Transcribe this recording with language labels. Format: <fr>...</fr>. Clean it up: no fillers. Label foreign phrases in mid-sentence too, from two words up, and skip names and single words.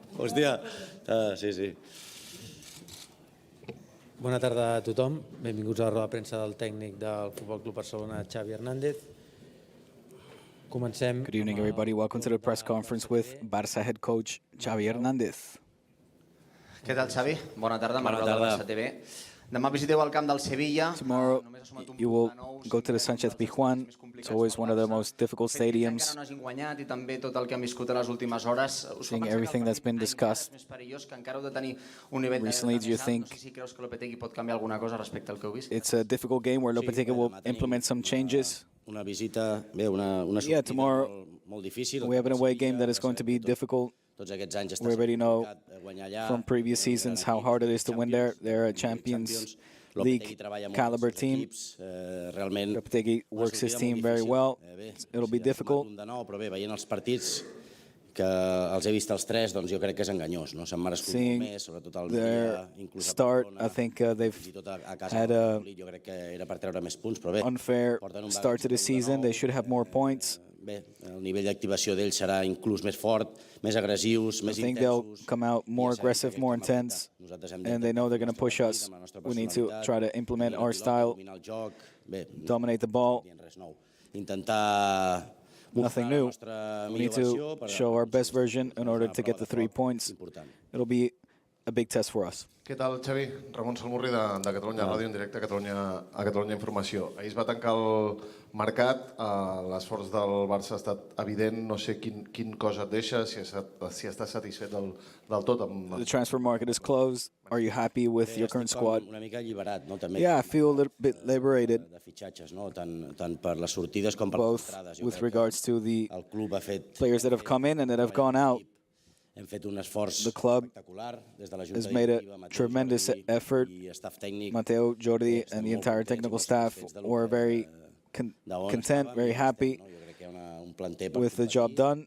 <ca>hòstia. Sí, sí. Bona tarda a tothom. Benvinguts a la roda de premsa del tècnic del Futbol Club Barcelona, Xavi Hernández. Comencem.</ca> <en>Good evening, everybody. Welcome to the press conference with Barça head coach Xavi Hernández.</en> <ca>Què tal, Xavi? Bona tarda, Marc de Barça TV. Demà visiteu el camp del Sevilla.</ca> <en>Tomorrow, you will go to the Sánchez Pizjuán. It's always one of the most difficult stadiums. Seeing everything that's been discussed recently, do you think it's a difficult game where Lopetegui will implement some changes? Yeah, tomorrow we have an away game that is going to be difficult. We already know from previous seasons how hard it is to win there. They're a Champions League caliber team. Lopetegui works his team very well. It'll be difficult.</en> <ca>Que els he vist els tres, doncs jo crec que és enganyós, no? S'han merescut molt més, sobretot el dia, inclús a Barcelona, fins i tot a casa del Madrid, jo crec que era per treure més punts, però bé,</ca> <en>unfair start to the season. They should have more points.</en> <ca>Bé, el nivell d'activació d'ells serà inclús més fort, més agressius, més intensos.</ca> <en>I think they'll come out more aggressive, more intense, and they know they're going to push us. We need to try to implement our style, dominate the ball.</en> <ca>Intentar</ca> <en>nothing new. We need to show our best version in order to get the 3 points. It'll be a big test for us.</en> <ca>Què tal, Xavi? Ramon Salmurri de Catalunya Ràdio, en directe a Catalunya Informació. Ahir es va tancar el mercat, l'esforç del Barça ha estat evident, no sé quin cosa et deixa, si estàs satisfet del tot.</ca> <en>The transfer market is closed. Are you happy with your current squad?</en> <ca>Una mica alliberat, no? També.</ca> <en>Yeah, I feel a little bit liberated.</en> <ca>De fitxatges, no? Tant per les sortides com per les entrades.</ca> <en>Both with regards to the players that have come in and that have gone out. The club has made a tremendous effort. Mateo, Jordi, and the entire technical staff were very content, very happy with the job done.</en>